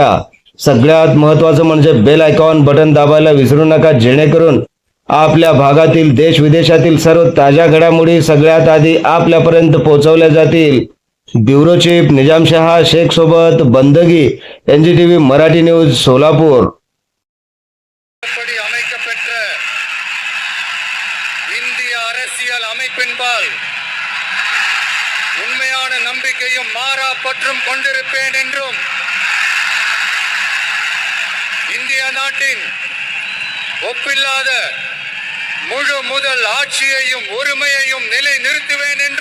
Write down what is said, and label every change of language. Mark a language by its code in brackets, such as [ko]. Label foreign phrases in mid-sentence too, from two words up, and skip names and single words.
[mr] सगळ्यात महत्त्वाचं म्हणजे [en] bell icon button [mr] दाबायला विसरू नका, जेणेकरून आपल्या भागातील देश विदेशातील सर्व ताज्या घडामोडी सगळ्यात आधी आपल्यापर्यंत पोहोचवल्या जातील. [en] bureau chief [mr] निजामशहा शेख सोबत बंदगी. NGTV मराठी न्यूज सोलापूर. [ta] இந்திய அரசியல் அமைப்பின்பால் உண்மையான நம்பிக்கையும் மாறா பற்றும் கொண்டிருப்பேன் என்றும் இந்திய நாட்டின் ஒப்பில்லாத முழு முதல் ஆட்சியையும் உரிமையையும் நிலை நிறுத்துவேன் என்றும்